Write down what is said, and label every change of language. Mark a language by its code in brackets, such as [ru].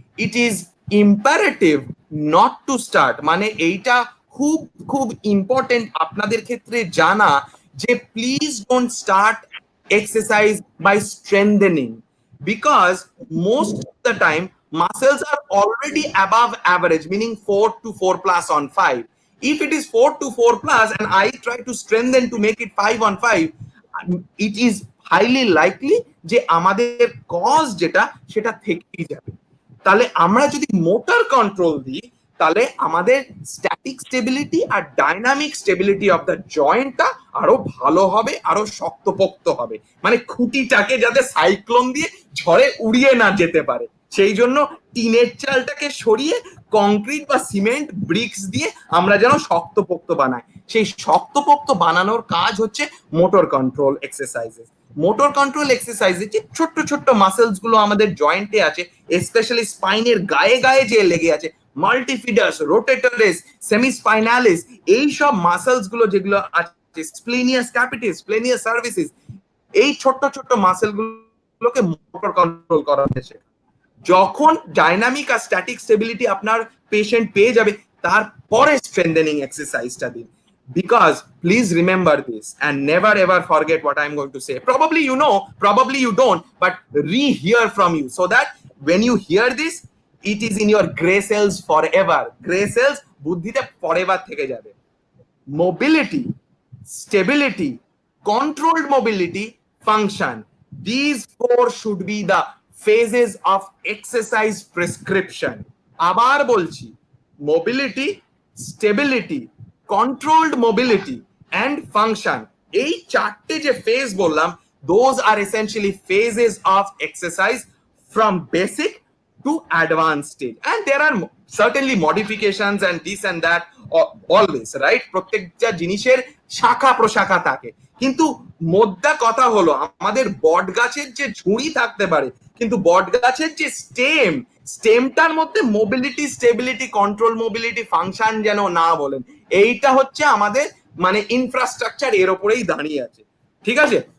[en] it is imperative not to start, [bn] মানে এইটা খুব খুব ইম্পর্টেন্ট আপনাদের ক্ষেত্রে জানা, যে [en] Please don't start exercise by strengthening, because most of the time muscles are already above average, meaning 4 to 4 plus on 5. If it is 4 to 4 plus and I try to strengthen to make it 5 on 5, it is highly likely [bn] যে আমাদের cause যেটা সেটা থেকেই যাবে। তাহলে আমরা যদি motor control দিই, তাহলে আমাদের static stability আর dynamic stability of the জয়েন্টটা আরো ভালো হবে, আরো শক্তপোক্ত হবে, মানে খুঁটিটাকে যাতে সাইক্লোন দিয়ে ঝড়ে উড়িয়ে না যেতে পারে। সেই জন্য টিনের চালটাকে সরিয়ে কংক্রিট বা সিমেন্ট ব্রিক্স দিয়ে আমরা যেন শক্তপোক্ত বানাই। সেই শক্তপোক্ত বানানোর কাজ হচ্ছে motor control exercises. Motor control এক্সারসাইজে যে ছোট্ট ছোট্ট মাসেলস গুলো আমাদের জয়েন্টে আছে, স্পেশালি স্পাইনের গায়ে গায়ে যে লেগে আছে, মাল্টিফিডাস, রোটেটরেস, সেমিস্পাইনালিস, এই সব মাসেলস গুলো যেগুলো আছে, স্প্লেনিয়াস ক্যাপিটাস, স্প্লেনিয়াস সার্ভিসেস, এই ছোট্ট ছোট্ট মাসেল গুলোকে মোটর কন্ট্রোল করা হয়েছে। যখন ডাইনামিক আর স্ট্যাটিক স্টেবিলিটি আপনার পেশেন্ট পেয়ে যাবে, তারপরে স্ট্রেংথেনিং এক্সারসাইজটা দিন। [en] Because please remember this and never ever forget what I'm going to say. Probably you know, probably you don't, but re-hear from you, so that when you hear this, it is in your gray cells forever. Gray cells [bn] buddhite forever theke jabe. [en] Mobility, stability, controlled mobility, function, these four should be the phases of exercise prescription. [bn] Abar bolchi, [en] mobility, stability, controlled mobility and function, [bn] এই চারটে যে phase বললাম, [en] those are essentially phases of exercise from basic to advanced stage, and there are certainly modifications and this and that always, right? [bn] প্রত্যেকটা জিনিসের শাখা প্রশাখা থাকে, কিন্তু মোদ্দা কথা হলো আমাদের বট গাছের যে ঝুড়ি থাকতে পারে, কিন্তু বট গাছের যে স্টেমটার মধ্যে mobility, stability, control, mobility, function যেন না বলেন, এইটা হচ্ছে আমাদের মানে ইনফ্রাস্ট্রাকচার, এর উপরেই দাঁড়িয়ে আছে, ঠিক আছে?